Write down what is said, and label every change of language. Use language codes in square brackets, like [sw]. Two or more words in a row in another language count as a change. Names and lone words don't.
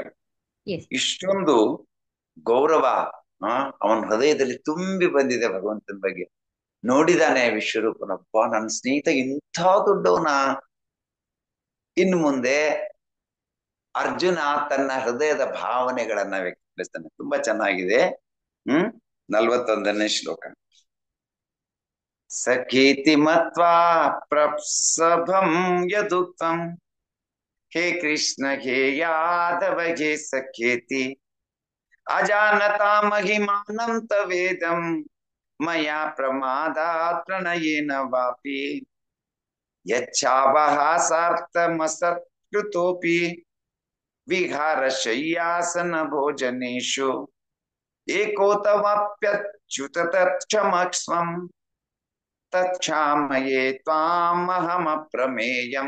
[kn] ಇಷ್ಟೊಂದು ಗೌರವ ಅವನ ಹೃದಯದಲ್ಲಿ ತುಂಬಿ ಬಂದಿದೆ ಭಗವಂತನ ಬಗ್ಗೆ. ನೋಡಿದಾನೆ ವಿಶ್ವರೂಪನಪ್ಪ, ನನ್ನ ಸ್ನೇಹಿತ ಇಂಥ ದೊಡ್ಡವನ. ಇನ್ನು ಮುಂದೆ ಅರ್ಜುನ ತನ್ನ ಹೃದಯದ ಭಾವನೆಗಳನ್ನ ವ್ಯಕ್ತಪಡಿಸ್ತಾನೆ. ತುಂಬಾ ಚೆನ್ನಾಗಿದೆ. 41ನೇ ಶ್ಲೋಕ. [sa] ಸಖೇತಿ ಮತ್ವಾ ಪ್ರಪ್ಸಭಂ ಯದುಕ್ತಂ ಹೇ ಕೃಷ್ಣ ಹೇ ಯಾದವ ಹೇ ಸಖೇತಿ ಅಜಾನತಾ ಮಹಿಮಾನಂ ತವೇದಂ ಮಯಾ ಪ್ರಮಾದಾತ್ ಪ್ರಣಯೇನ ವಾಪಿ ಯಚ್ಛಾವಹಾಸಾರ್ಥಮಸತ್ಕೃತೋಪಿ ವಿಹಾರ ಶಯ್ಯಾಸನ ಭೋಜನೇಶು ಏಕೋತವಾಪ್ಯಚ್ಯುತ ತತ್ಕ್ಷಮಕ್ಷ್ವಂ ತತ್ಕ್ಷಾಮಯೇ ತ್ವಾಮಹಮಪ್ರಮೇಯಂ.